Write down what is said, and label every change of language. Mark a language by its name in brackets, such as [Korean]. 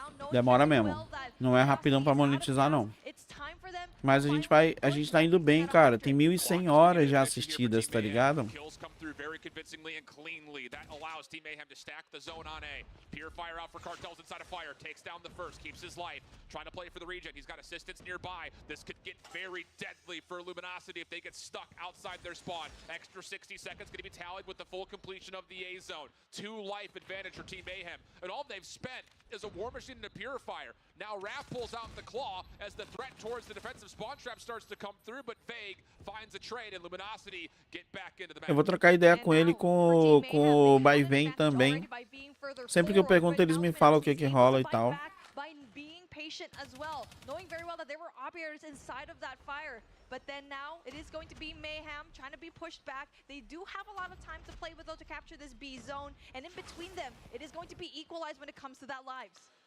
[Portuguese] Demora mesmo. Não é rapidão pra monetizar, não. Mas a gente tá indo bem, cara. Tem 1.100 horas já assistidas, tá ligado? [English] Very convincingly and cleanly. That allows Team Mayhem to stack the zone on A. Purifier out for Cartels inside of Fire. Takes down the first. Keeps his life. Trying to play for the regen. He's got assistance nearby. This could get very deadly for Luminosity if they get stuck outside their spawn. Extra 60 seconds going to be tallied with the full completion of the A zone. 2 life advantage for Team Mayhem, and all they've spent is a War Machine and a Purifier. Now Raph pulls out the Claw as the threat towards the defensive spawn trap starts to come through, but Vague finds a trade and Luminosity get back into the match. [Portuguese] Eu vou trocar ideia com ele com o Baivém também. Sempre que eu pergunto, eles me falam o que que rola e tal. [English] Patient as well, knowing very well that there were operators inside of that fire. But then now it is going to be Mayhem trying to be pushed back. They do have a lot of time to play with though to capture this B zone, and in between them, it is going to be equalized when it comes to that lives.